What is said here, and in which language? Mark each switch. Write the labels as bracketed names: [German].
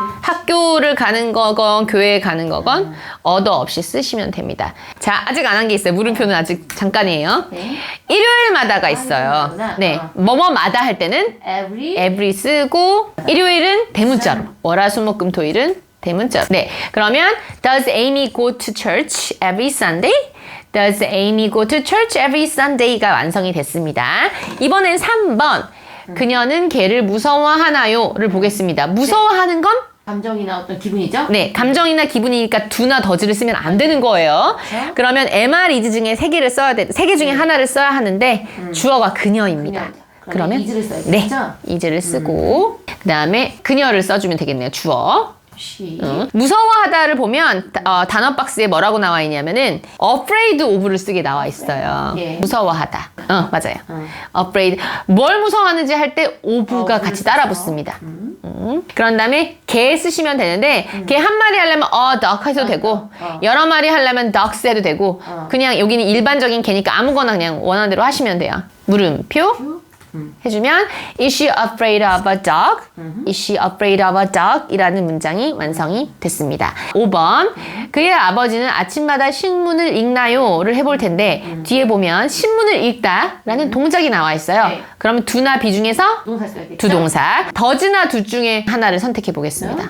[Korean] 학교를 가는 거건 교회에 가는 거건 어더 없이 쓰시면 됩니다. 자, 아직 안 한 게 있어요. 물음표는 아직 잠깐이에요. 네. 일요일마다가 있어요. 네, 뭐뭐마다 할 때는 every 쓰고 일요일은 대문자로, 월화수목금토일은 대문자로. 네, 그러면 [English] Does Amy go to church every Sunday? Does Amy go to church every Sunday가 [Korean] 완성이 됐습니다. 이번엔 3번. 그녀는 걔를 무서워하나요?를 보겠습니다. 무서워하는 건? 감정이나 어떤 기분이죠? 네, 감정이나 기분이니까 do나 does를 쓰면 안 되는 거예요. 그러면 MR, is 중에 3개를 써야 돼. 3개 중에 하나를 써야 하는데 주어가 그녀입니다. 그러면 is를 써야겠죠? 네, is를 쓰고 그 다음에 그녀를 써주면 되겠네요. 주어. [English] she. [Korean] 무서워하다를 보면 단어 박스에 뭐라고 나와 있냐면은 afraid of를 쓰게 나와 있어요. 예. 무서워하다. 맞아요. afraid. 뭘 무서워하는지 할 때 of가 같이 따라 붙습니다. 그런 다음에 개 쓰시면 되는데 개 한 마리 하려면 duck 해도 되고 여러 마리 하려면 ducks 해도 되고 그냥 여기는 일반적인 개니까 아무거나 그냥 원하는 대로 하시면 돼요. 물음표 해주면 [English] Is she afraid of a dog? Is she afraid of a dog? [Korean] 이라는 문장이 완성이 됐습니다. 5번 그의 아버지는 아침마다 신문을 읽나요? 를 해볼 텐데 뒤에 보면 신문을 읽다 라는 동작이 나와 있어요. 네. 그러면 do나 be 중에서 동사 써야겠죠? 두 동사 does나 do 중에 하나를 선택해 보겠습니다.